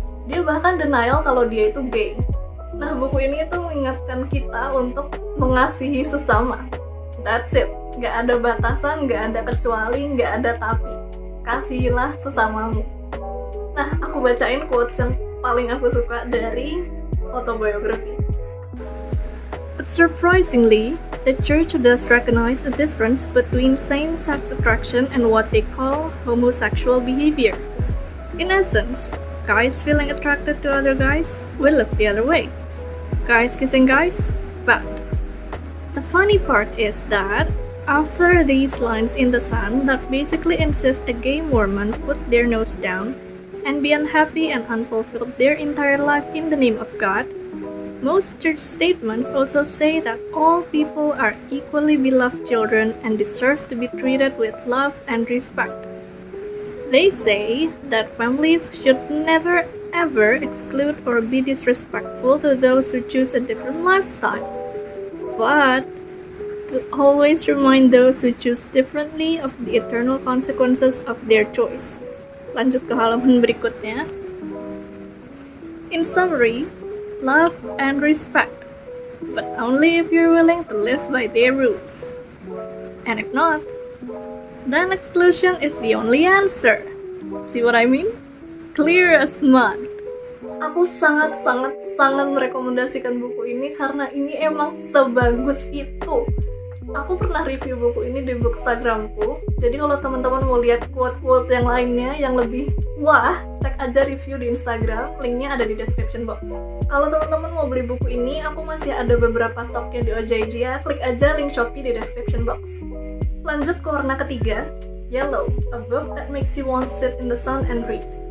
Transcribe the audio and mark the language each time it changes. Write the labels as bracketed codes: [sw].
[id] Dia bahkan denial kalau dia itu gay. Nah, buku ini itu mengingatkan kita untuk mengasihi sesama. [en] That's it. [id] Gak ada batasan, gak ada kecuali, gak ada tapi. Kasihilah sesamamu. Nah, aku bacain quotes yang paling aku suka dari autobiography. [en] But surprisingly, the church does recognize a difference between same-sex attraction and what they call homosexual behavior. In essence, guys feeling attracted to other guys will look the other way. Guys kissing guys, bad. The funny part is that after these lines in the Sun that basically insist a gay Mormon put their nose down and be unhappy and unfulfilled their entire life in the name of God, most church statements also say that all people are equally beloved children and deserve to be treated with love and respect. They say that families should never ever exclude or be disrespectful to those who choose a different lifestyle, but to always remind those who choose differently of the eternal consequences of their choice. [id] Lanjut ke halaman berikutnya. [en] In summary, love and respect, but only if you're willing to live by their rules. And if not, then exclusion is the only answer. See what I mean? Clear as mud. [id] Aku sangat merekomendasikan buku ini karena ini emang sebagus itu. Aku pernah review buku ini di Bookstagramku. Jadi kalau teman-teman mau lihat quote-quote yang lainnya yang lebih wah, cek aja review di Instagram, linknya ada di description box. Kalau teman-teman mau beli buku ini, aku masih ada beberapa stoknya di OJJ ya. Klik aja link Shopee di description box. Lanjut ke warna ketiga, [en] yellow, a book that makes you want to sit in the sun and read.